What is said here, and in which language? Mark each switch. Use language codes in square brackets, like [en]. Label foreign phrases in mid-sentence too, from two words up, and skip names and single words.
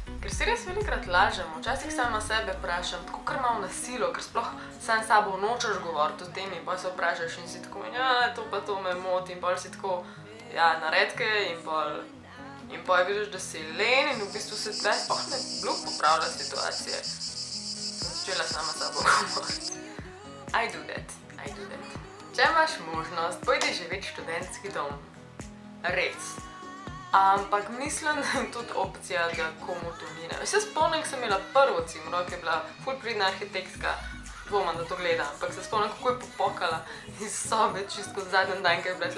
[sl] Ker si res velikokrat lažemo, včasih sama sebe vprašam, tako kar malo na silo, ker sploh sam s sabo nočeš govoriti o tem in pa se vprašaš in si tako, ja, to pa to me moti in pol si tako, ja, naredke in pol vidiš, da si len in v bistvu se tle sploh ne blug popravlja situacije. Sem začela sama s sabo govoriti. [en] I do that. [sl] Če imaš možnost, pojdi živet v študentski dom. Res. Ampak mislim, da je tudi opcija, da komu to ni. Se spomnim, ko sem imela prvo cimro, ki je bila ful pridna arhitektka. Dvomam, da to gleda, ampak se spomnim, kako je popokala iz sobe čisto zadnji dan, ko je bila tle.